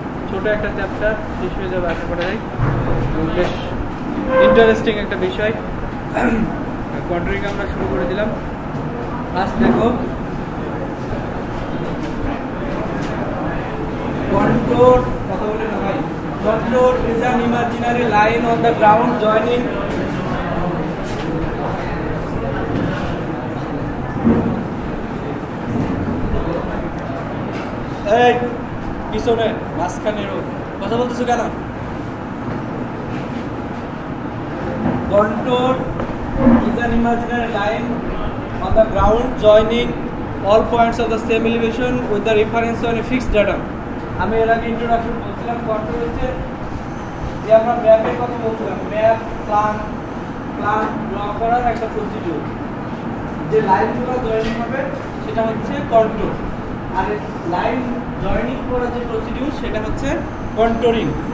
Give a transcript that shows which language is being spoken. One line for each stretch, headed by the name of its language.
Bangla: ছোট একটা চ্যাপ্টার, শেষ হয়ে যাবে আশা করা যায়। বেশ ইন্টারেস্টিং একটা বিষয়। কন্ট্রোলিং আমরা শুরু করে দিলাম। ফার্স্ট দেখো, contour, কথা বলে না ভাই।
English: Contour is an imaginary line on the ground joining
Bangla: এই পিছনে মাঝখানের কথা বলতেছো কেন?
English: Contour is an imaginary line on the ground joining all points of the same elevation with the reference on a fixed datum.
Bangla: আমি এর আগে introduction বলছিলাম কন্ট্রোল হচ্ছে যে আমরা ম্যাপের কথা বলছিলাম, ম্যাপ প্ল্যান ড্র করার একটা প্রসিডিউর। যে লাইনগুলো জয়েনিং হবে সেটা হচ্ছে কন্ট্রোল, আর লাইন জয়েনিং করার যে প্রসিডিউর সেটা হচ্ছে কন্ট্রোলিং।